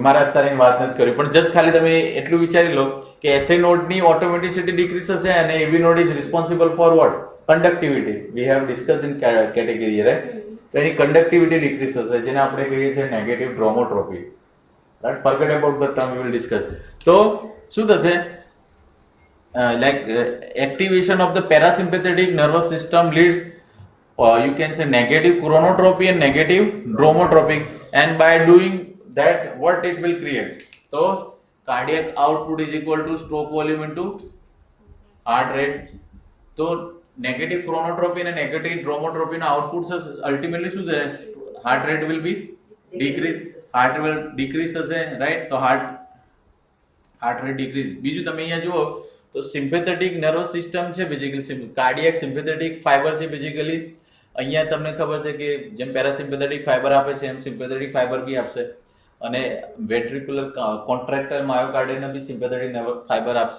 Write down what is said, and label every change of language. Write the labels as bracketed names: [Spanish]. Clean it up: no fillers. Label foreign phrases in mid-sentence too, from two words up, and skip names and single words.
[Gujarati] મારે અત્યારે વાત નથી કરી, પણ જસ્ટ ખાલી તમે એટલું વિચારી લો કે એસએ નોડની [English] automaticity decrease [Gujarati] થશે અને એવી [English] node is responsible for what? conductivity. we have discuss in category, right? તો એની કન્ડક્ટિવિટી ડિક્રીઝ થશે, જેને આપણે કહીએ છીએ negative dromotropy, right? forget about the term, we will discuss. [Gujarati] તો શું થશે? [English] like activation of the parasympathetic nervous system leads you can say negative chronotropy and negative dromotropy, and by doing that what it will create? So cardiac output is equal to stroke volume into heart rate. So negative chronotropy and negative dromotropy na output ultimately [Gujarati] શું છે? [English] heart rate will be decrease, heart will decrease થશે, right? તો heart rate decrease. [Gujarati] બીજું તમે અહીંયા જુઓ તો [English] sympathetic nervous system [Gujarati] છે બેઝિકલી, [English] cardiac sympathetic fiber [Gujarati] છે બેઝિકલી. અહીંયા તમને ખબર છે કે જેમ [English] parasympathetic fiber [Gujarati] આપે છે એમ [English] sympathetic fiber [Gujarati] બી આપશે, અને [English] ventricular contractile myocardium [Gujarati] બી [English] sympathetic fiber [Gujarati] આપશે.